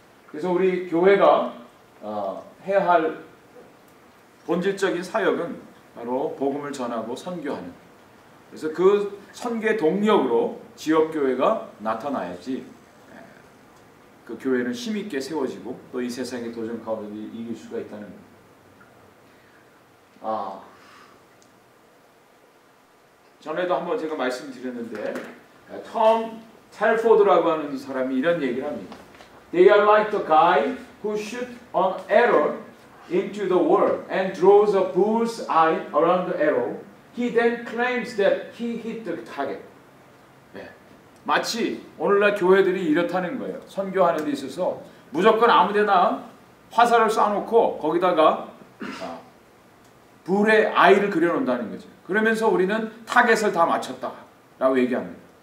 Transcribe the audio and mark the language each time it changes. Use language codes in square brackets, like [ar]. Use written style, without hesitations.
[ko] 그래서 우리 교회가 해야 할 본질적인 사역은 바로 복음을 전하고 선교하는, 그래서 그 선교의 동력으로 지역교회가 나타나야지 그 교회는 힘있게 세워지고 또 이 세상의 도전 가운데 이길 수가 있다는 거예요. 전에도 한번 제가 말씀드렸는데 톰 텔포드라고 하는 사람이 이런 얘기를 합니다. [en] They are like the guy who shoots an arrow into the world and draws a bull's eye around the arrow. He then claims that he hit the target. [ko] 마치 오늘날 교회들이 이렇다는 거예요. 선교하는 데 있어서 무조건 아무데나 화살을 쏴놓고 거기다가 불의 아이를 그려놓는다는 거죠. 그러면서 우리는 타겟을 다 맞췄다라고 얘기합니다.